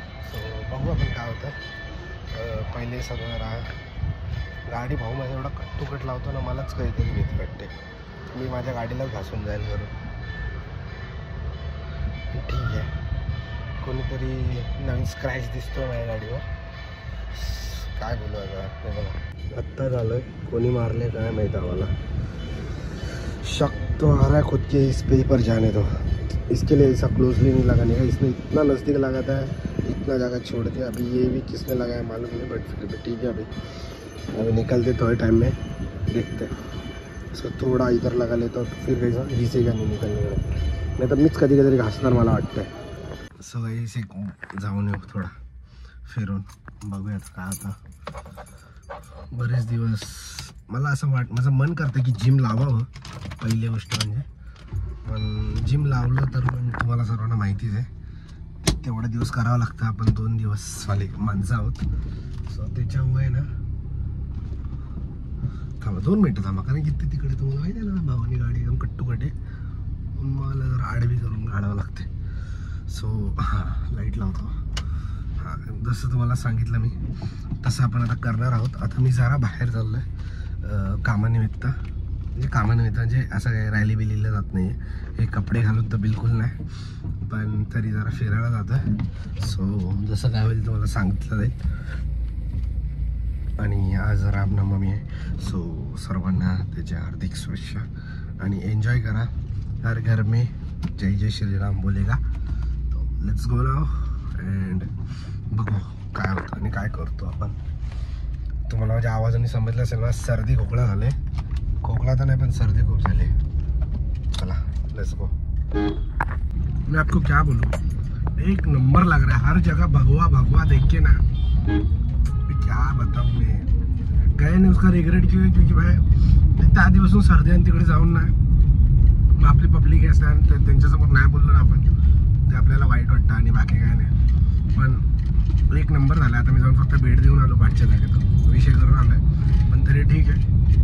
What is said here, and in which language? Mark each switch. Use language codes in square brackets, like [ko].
[mr] So बघू आपण काय होतं. पहिले सगळं गाडी भाऊ माझा एवढा कट्टुकट लावतो ना, मलाच काहीतरी भीती वाटते. मी माझ्या गाडीलाच घासून जाईल घरून. ठीक आहे, कोणीतरी नवीन स्क्रॅच दिसतो माझ्या गाडीवर. काय बोलू आता, ते बघा आत्ता झालं. कोणी मारले काय माहीत आम्हाला. [hi] शक तो आ रहा है खुद के इस पे पर जाने दो. इसके लिए ऐसा क्लोजली नहीं लगाने का. इसने इतना नज़दीक लगाता है, इतना जगह छोड़ दिया. अभी ये भी किसने लगाया मालूम नहीं, बट फिर भी ठीक है. अभी निकलते थोड़े टाइम में देखते. सो थोड़ा इधर लगा लेता तो फिर कैसा घिसेगा नहीं निकलने का. [mr] नाही तर मीच कधी कधी घासणार मला वाटतंय. सो इसे जाऊन येऊ थोडा फिरून, बघूयात काय आता. बरेच दिवस मला असं माझं मन करतं की जिम लावावं. पहिली गोष्ट म्हणजे, पण जिम लावलं तर पण तुम्हाला सर्वांना माहितीच आहे तेवढे दिवस करावं लागतं. आपण 2 दिवसवाले माणसं आहोत. सो त्याच्यामुळे ना, थांबा 2 मिनटं थांबा, कारण की ते तिकडे तुम्हाला माहिती आहे ना भावानी गाडी एकदम कट्टुकटे, मला जरा आडवी करून काढावं लागते. सो हां, लाईट लावतो. हां, जसं तुम्हाला सांगितलं मी तसं आपण आता करणार आहोत. आता मी जरा बाहेर चाललो आहे कामानिमित्त. म्हणजे असं काही रॅली बिलीला जात नाही आहे. हे कपडे घालून तर बिलकुल नाही, पण तरी जरा फिरायला जातं आहे. सो जसं काय होईल तुम्हाला सांगितलं जाईल. आणि आज रामनवमी आहे. सो सर्वांना त्याच्या हार्दिक शुभेच्छा आणि एन्जॉय करा. [hi] हर घर में जय जय श्रीराम बोलेगा. [mr] तो [en] let's go now and [mr] बघू काय होतं आणि काय करतो आपण. तुम्हाला माझ्या आवाजाने समजलं असेल ना, सर्दी खोकला झाले. खोकला तर नाही पण सर्दी खूप झाली. [en] चला let's go. [hi] मैं आपको क्या बोलूँ, एक नंबर लग रहा है. हर जगह भगवा भगवा देख के ना, क्या बताऊँ मैं. गए नाही उसका रिग्रेट क्यों, क्योंकि भाई [mr] त्या आधीपासून सर्दी आणि तिकडे जाऊन ना मग आपली पब्लिक असते आणि त्यांच्यासमोर नाही बोललो ना आपण, ते आपल्याला वाईट वाटतं आणि बाकी काय नाही. पण एक नंबर झाला. आता मी जाऊन फक्त भेट देऊन आलो पाठच्या जागेत, विषय करून आलो आहे. पण तरी ठीक आहे.